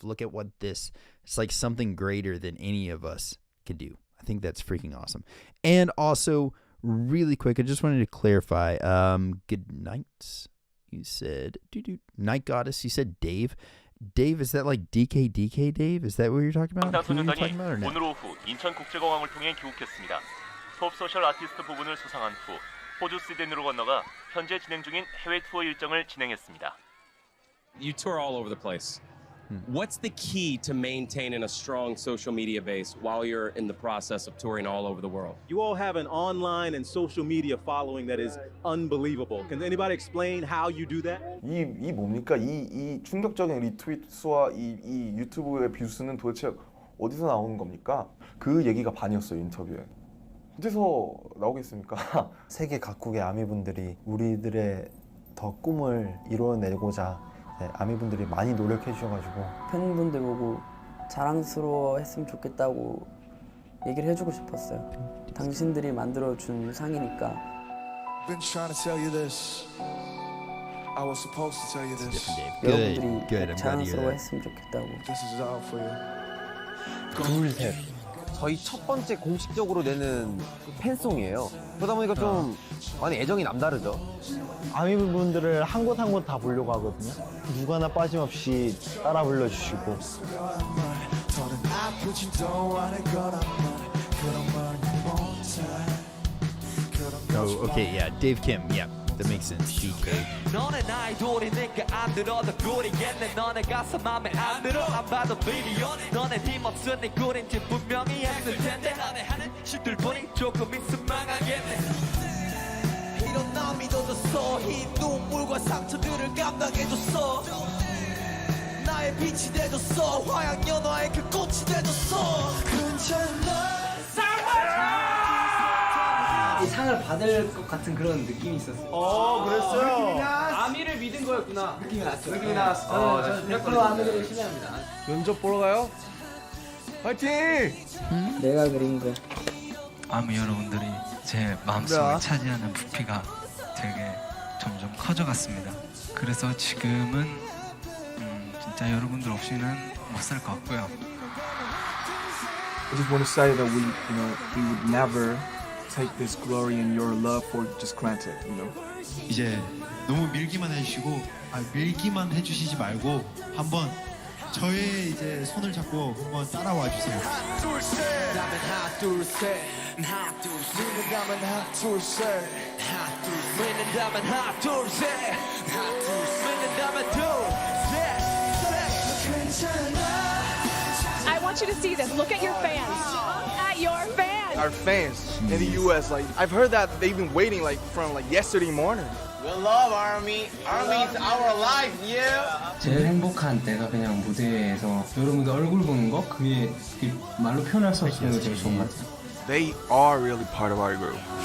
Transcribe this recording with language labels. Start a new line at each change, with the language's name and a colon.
English: Look at what it's like something greater than any of us can do. I think that's freaking awesome. And also really quick, I just wanted to clarify, good night. You said, Night Goddess, you said Dave. Dave, is that like DK Dave? Is that what you're talking about? Who are you talking about or no?
Korean: 오늘 오후 인천국제공항을 통해 귀국했습니다. 톱 소셜 아티스트 부분을 수상한 후 호주 시드니로 건너가 현재 진행 중인 해외 투어 일정을 진행했습니다.
English: You tour all over the place. What's the key to maintaining a strong social media base while you're in the process of touring all over the world? You all have an online and social media following that is unbelievable. Can anybody explain how you do that?
Korean: 이 뭡니까? 이 충격적인 리트윗 수와 이 유튜브의 뷰수는 도대체 어디서 나오는 겁니까? 그 얘기가 반이었어요, 인터뷰에. 어디서 나오겠습니까? 세계 각국의 아미분들이 우리들의 더 꿈을 이뤄내고자 아미분들이 많이 노력해 주셔가지고 팬분들 보고 자랑스러워했으면 좋겠다고 얘기를 해주고 싶었어요. 당신들이 만들어준 상이니까.
English: Been trying to tell you this. I was supposed to tell you this.
Korean: 여러분들이 자랑스러워했으면 좋겠다고.
English: This is all for you.
Korean: 둘, 셋. 저희 첫 번째 공식적으로 내는 팬송이에요. 그러다 보니까 좀 많이 애정이 남다르죠. 아미분들을 한 곳 한 곳 다 보려고 하거든요. 누구 하나 빠짐없이 따라 불러주시고.
English: Oh, okay, yeah, Dave Kim, yeah, that makes sense. DK.
Korean: 너네 아이돌이니까 안 들어도 꿀이겠네. 너네 가서 맘에 안 들어 안 봐도 비디오. 너네 힘 없으니 꿀인지 분명히 했을 텐데. 너네 하는 짓들 보니 조금 있으면 망하겠네. 이런 나 믿어줬어. 흰 눈물과 상처들을 감당해줬어. 나의 빛이 돼줬어. 화양연화의 그 꽃이 돼줬어. 괜찮아. 이 상을 받을 것 같은 그런 느낌이 있었어요. 그랬어요? 아미를 믿은 거였구나. 느낌이 났죠. 느낌이 나왔어. 저는 100% 아미를 신뢰합니다. 면접 보러 가요? 화이팅! 내가 그린 거. 아미 여러분들이 제 마음속을 차지하는 부피가 되게 점점 커져갔습니다. 그래서 지금은 진짜 여러분들 없이는 못 살 것 같고요.
English: I just want to say that we would never take this glory and your love for just granted,
Korean: 이제 너무 밀기만 해주시고 밀기만 해주시지 말고 한번 저의 이제 손을 잡고 한번 따라와 주세요. 하나 둘 셋 하나 둘 셋 하나 둘 셋 하나 둘 셋 하나 둘 셋 하나 둘 셋 하나 둘 셋
English: I want you to see this. Look at your fans. At your fans. Our fans in the U.S. I've heard that they've been waiting from yesterday morning. We love Army. Army is our life, yeah.
Korean: 제일 행복한 때가 그냥 무대에서 여러분들 얼굴 보는 거 그게 말로 표현할 수 없는 게 제일 좋은 것 같아요.
English: They are really part of our group.